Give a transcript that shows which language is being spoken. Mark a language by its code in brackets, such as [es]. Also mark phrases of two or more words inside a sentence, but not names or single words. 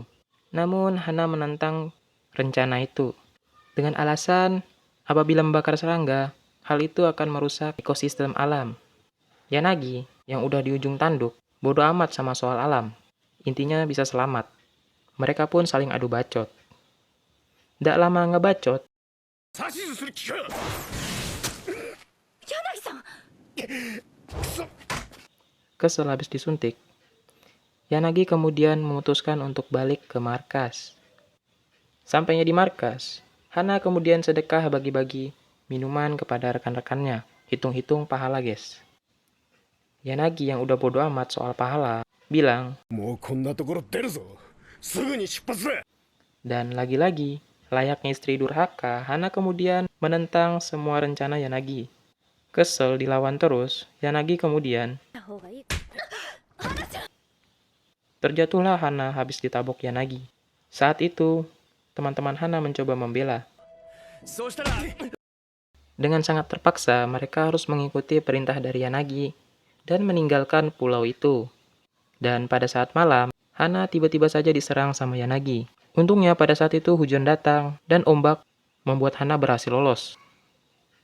[id] Namun Hana menentang rencana itu dengan alasan apabila membakar serangga, hal itu akan merusak ekosistem alam. Yanagi yang udah di ujung tanduk, bodoh amat sama soal alam. Intinya bisa selamat. Mereka pun saling adu bacot. Tidak lama ngebacot, [ja] 指図する気か。柳さん。 [id] kesel habis disuntik. Yanagi kemudian memutuskan untuk balik ke markas. Sampainya di markas, Hana kemudian sedekah bagi-bagi minuman kepada rekan-rekannya. Hitung-hitung pahala guys. Yanagi yang udah bodo amat soal pahala, bilang, [ja] もうこんなところ出るぞ。すぐに出発だ。 [id] dan lagi-lagi, layaknya istri durhaka, Hana kemudian menentang semua rencana Yanagi. Kesel dilawan terus, Yanagi kemudian terjatuhlah Hana habis ditabok Yanagi. Saat itu, teman-teman Hana mencoba membela. [ja] そうしたら [id] Dengan sangat terpaksa, mereka harus mengikuti perintah dari Yanagi dan meninggalkan pulau itu. Dan pada saat malam, Hana tiba-tiba saja diserang sama Yanagi. Untungnya pada saat itu hujan datang dan ombak membuat Hana berhasil lolos.